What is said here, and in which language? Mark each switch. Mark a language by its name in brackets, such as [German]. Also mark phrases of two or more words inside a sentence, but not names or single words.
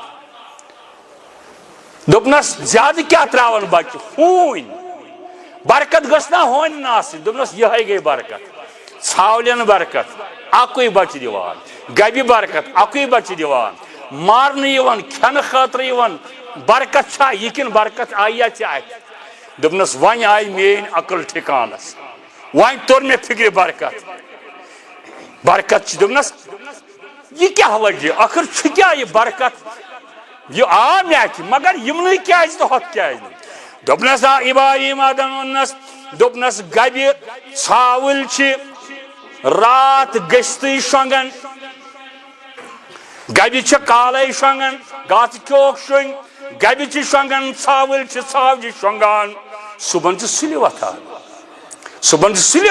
[Kashmiri] دوٚپنس زیادٕ کیاہ تراوان بچہِ ہوٗنۍ برکت گٔژھ نا ہونٮ۪ن آسٕنۍ دوٚپنس یِہے گٔے برکت ژھاولٮ۪ن برکت اکُے بچہِ دِوان گبہِ برکت اکُے بچہِ دِوان مارنہٕ یِوان کھٮ۪نہٕ خٲطرٕ یِوان برکت چھا یہِ کِنہٕ برکت آیہِ ژےٚ اتھِ دوٚپنس وۄنۍ آیہِ میٲنۍ عقل ٹھِکانس وۄنۍ توٚر مےٚ فکرِ برکت چھِ دوٚپنس یہ کیا وجہ آخر چھُ کیا یہ برکت یہ آ مےٚ اتھِ مگر یِمنٕے کیازِ تہٕ ہۄتھ کیازِ نہٕ دوٚپنس آ ابراہیم ادم ووٚننس دوٚپنس گبہِ ژھاوٕلۍ چھِ رات گٔژھتٕے شۄنٛگان گبہِ چھِ کالے شۄنٛگان گاسہٕ کھیوٚوکھ شوٚنٛگۍ گبہِ چھِ شۄنٛگان ژھاوٕلۍ چھِ ژھاوجہِ شۄنٛگان صبحن چھِ سُلہِ وۄتھان صبحن چھِ سُلہِ